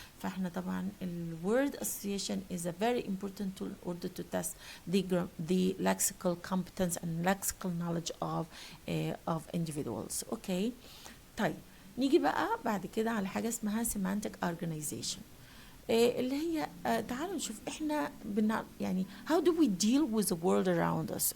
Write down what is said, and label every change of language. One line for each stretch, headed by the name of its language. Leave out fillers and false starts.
Arabic: فاحنا طبعا
English: word association is a very important tool in order to test the lexical competence and lexical knowledge of individuals. Okay.
Arabic: طيب نيجي بقى بعد كده على حاجة اسمها semantic organization. اللي هي تعالوا نشوف احنا يعني
English: how do we deal with the world around us.